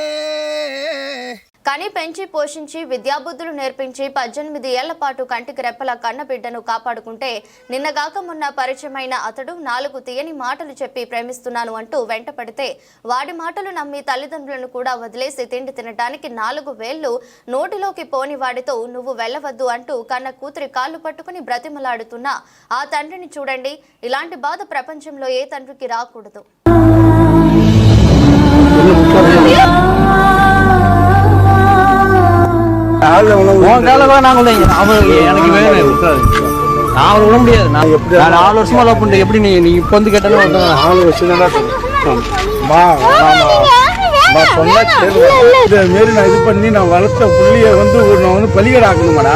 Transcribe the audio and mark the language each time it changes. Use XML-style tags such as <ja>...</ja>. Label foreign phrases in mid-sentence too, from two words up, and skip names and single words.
<te>కని పెంచి పోషించి విద్యాబుద్ధులు నేర్పించి 18 ఏళ్ల పాటు కంటికి రెప్పల కన్నబిడ్డను కాపాడుకుంటే నిన్నగాక మొన్న పరిచయమైన అతడు 4 తీయని మాటలు చెప్పి ప్రేమిస్తున్నాను అంటూ వెంటపడితే వాడి మాటలు నమ్మి తల్లిదండ్రులను కూడా వదిలేసి తిండి తినడానికి 4 వేళ్లు నోటిలోకి పోని వాడితో నువ్వు వెళ్ళవద్దు అంటూ కన్న కూతురి కాళ్ళు పట్టుకుని బ్రతిమలాడుతున్న ఆ తండ్రిని చూడండి. ఇలాంటి బాధ ప్రపంచంలో ఏ తండ్రికి రాకూడదు.</te> <ta>எனக்கு நான் விட முடியாது. நான் 4 வருஷமா லவ் பண்றேன். எப்படி நீ இப்போ வந்து கேட்டாலும் 4 வருஷம் நான் இது பண்ணி நான் வளர்த்த புள்ளிய நான் வந்து பலிகடை ஆக்கணுமாடா?</ta>